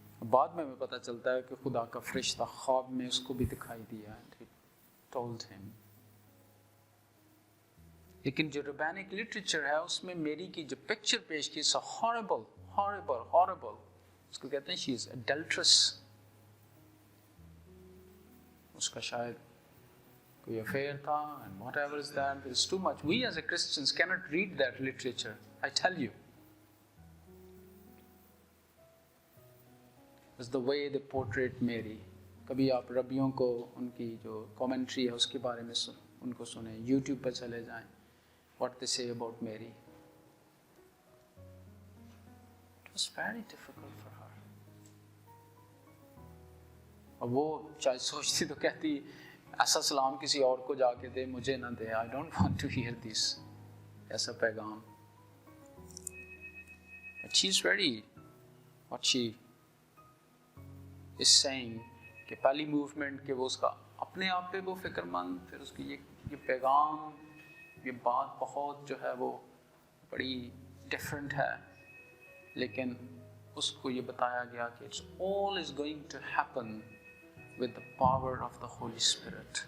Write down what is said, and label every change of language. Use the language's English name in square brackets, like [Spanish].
[Urdu] بعد میں ہمیں پتہ چلتا ہے کہ خدا کا فرشتہ خواب میں اس کو بھی دکھائی دیا. [English] told him. [Urdu] لیکن جو ربینک لٹریچر ہے اس میں میری کی جو پکچر پیش کی سو horrible اس کو کہتے ہیں [English] she is adulterous. [Urdu] اس کا شاید کوئی افیئر تھا [English] and whatever is that, there is too much. We as a Christians cannot read that literature, I tell you. It's the way they portrayed Mary. [Urdu] کبھی آپ ربیوں کو ان کی جو کامنٹری ہے اس کے بارے میں ان کو سنیں، یوٹیوب پر چلے جائیں. [English] What they say about Mary. It was very difficult for her. [Urdu] اور وہ چاہے سوچتی تو کہتی ایسا سلام کسی اور کو جا کے دے، مجھے نہ دے. [English] I don't want to hear this. [Urdu] ایسا پیغام. [English] But she's ready. What she is saying [Urdu] کہ پہلی موومنٹ کہ وہ اس کا اپنے آپ پہ وہ فکر مند، پھر اس کی یہ پیغام، یہ بات بہت جو ہے وہ بڑی ڈفرینٹ ہے، لیکن اس کو یہ بتایا گیا کہ [English] It's all is going to happen with the power of the holy spirit.